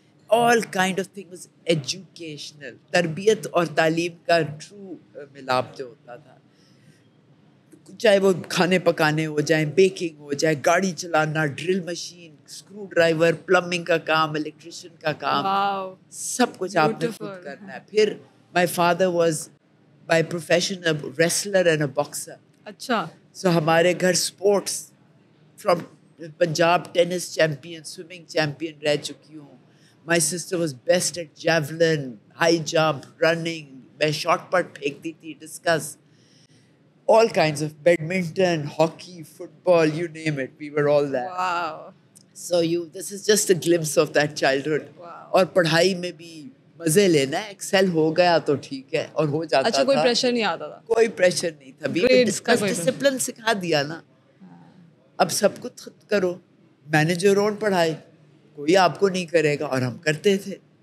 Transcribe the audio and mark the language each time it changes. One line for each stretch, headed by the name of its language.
English: All kind of things was educational.
Urdu: تربیت اور تعلیم کا ٹرو ملاپ جو ہوتا تھا, چاہے وہ کھانے پکانے ہو جائیں, بیکنگ ہو جائے, گاڑی چلانا, drill machine, screw driver, plumbing کا کام, الیکٹریشین کا کام, سب کچھ آپ نے خود کرنا ہے.
English: پھر my father was by profession a wrestler and a boxer.
Urdu: اچھا. سو ہمارے گھر sports, from Punjab tennis champion, swimming champion رہ چکی ہوں.
English: my sister was best at javelin, high jump, running,
Urdu: میں شارٹ پٹ پھینکتی تھی,
English: Discus, all kinds of badminton, hockey, football, you name it, we were all that. Wow. So this is just a glimpse of that childhood. Wow.
Urdu: اور پڑھائی میں بھی مزے لینا ہے, Excel ہو گیا تو ٹھیک ہے, اور ہو جاتا تھا. اچھا, کوئی پریشر نہیں آتا تھا؟ کوئی پریشر نہیں تھا, بس ڈسپلن سکھا دیا نا. اب سب کچھ خود کرو,
English: manage your own
Urdu: پڑھائی, کوئی آپ کو نہیں کرے گا, اور ہم کرتے تھے.